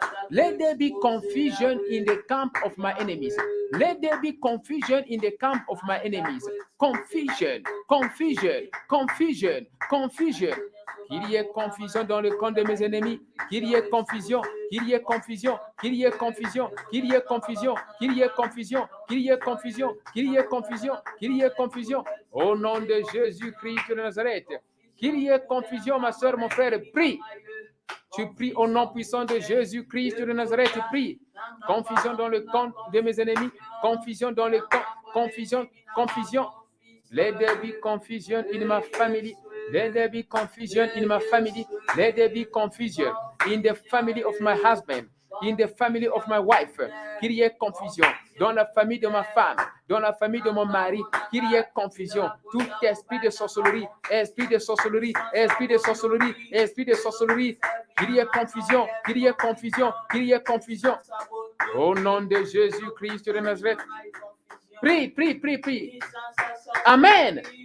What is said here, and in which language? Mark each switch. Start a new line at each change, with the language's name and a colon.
English: Let there be confusion in the camp of my enemies. Let there be confusion in the camp of my enemies. Confusion, confusion, confusion, confusion.
French: Qu'il y ait confusion dans le camp de mes ennemis. Qu'il y ait confusion, qu'il y ait confusion, qu'il y ait confusion, qu'il y ait confusion, qu'il y ait confusion, qu'il y ait confusion, qu'il y ait confusion, qu'il y ait confusion. Au nom de Jésus-Christ de Nazareth. Qu'il y ait confusion, ma soeur, mon frère, prie. Tu pries au nom puissant de Jésus-Christ de Nazareth, tu pries. Confusion dans le camp de mes ennemis, confusion dans le camp, confusion, confusion.
English: Let there be confusion in my family. Let there be confusion in my family. Let there be confusion in the family of my husband, in the family of my wife.
French: Qu'il y ait confusion dans la famille de ma femme, dans la famille de mon mari. Qu'il y ait confusion. Tout esprit de sorcellerie, esprit de sorcellerie, esprit de sorcellerie, esprit de sorcellerie. Qu'il y ait confusion, qu'il y ait confusion, qu'il y ait confusion. Au nom de Jésus-Christ de Nazareth. Prie, prie, prie, prie. Amen.